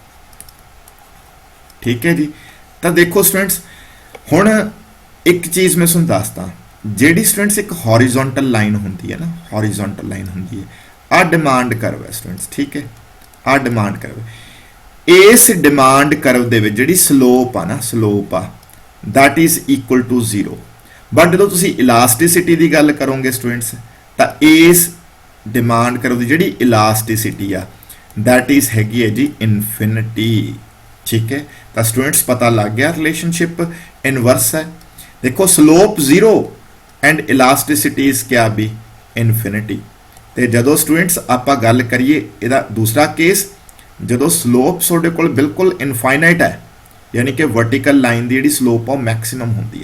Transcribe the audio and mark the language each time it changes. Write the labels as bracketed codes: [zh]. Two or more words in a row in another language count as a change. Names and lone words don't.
[pa] ਠੀਕ ਹੈ ਜੀ, ਤਾਂ ਦੇਖੋ ਸਟੂਡੈਂਟਸ ਹੁਣ ਇੱਕ ਚੀਜ਼ ਮੈਂ ਤੁਹਾਨੂੰ ਦੱਸਦਾ, ਜਿਹੜੀ ਸਟੂਡੈਂਟਸ ਇੱਕ [en] horizontal line [pa] ਹੁੰਦੀ ਹੈ ਨਾ, [en] horizontal line [pa] ਹੁੰਦੀ ਹੈ, ਆ [en] demand curve [pa] ਹੈ ਸਟੂਡੈਂਟਸ। ਠੀਕ ਹੈ, ਆ [en] demand curve, [pa] ਇਸ [en] demand curve [pa] ਦੇ ਵਿੱਚ ਜਿਹੜੀ ਸਲੋਪ ਆ ਨਾ, ਸਲੋਪ ਆ [en] that is equal to 0। [pa] ਬਟ ਜਦੋਂ ਤੁਸੀਂ ਇਲਾਸਟਿਸਿਟੀ ਦੀ ਗੱਲ ਕਰੋਗੇ ਸਟੂਡੈਂਟਸ ਤਾਂ ਇਸ [en] demand curve [pa] ਦੀ ਜਿਹੜੀ ਇਲਾਸਟਿਸਿਟੀ ਆ [en] that is [pa] ਹੈਗੀ ਹੈ ਜੀ ਇਨਫਿਨਿਟੀ। ਠੀਕ ਹੈ, ਤਾਂ ਸਟੂਡੈਂਟਸ ਪਤਾ ਲੱਗ ਗਿਆ [en] relationship inverse [pa] ਹੈ। ਦੇਖੋ [en] slope 0 and elasticity is [pa] ਕਿਆ ਵੀ ਇਨਫਿਨਿਟੀ। ਤੇ ਜਦੋਂ ਸਟੂਡੈਂਟਸ ਆਪਾਂ ਗੱਲ ਕਰੀਏ ਇਹਦਾ ਦੂਸਰਾ ਕੇਸ, ਜਦੋਂ ਸਲੋਪ ਤੁਹਾਡੇ ਕੋਲ ਬਿਲਕੁਲ ਇਨਫਾਈਨਾਈਟ ਹੈ, ਯਾਨੀ ਕਿ [en] vertical line [pa] ਦੀ ਜਿਹੜੀ ਸਲੋਪ ਆ ਉਹ ਮੈਕਸਿਮਮ ਹੁੰਦੀ ਹੈ।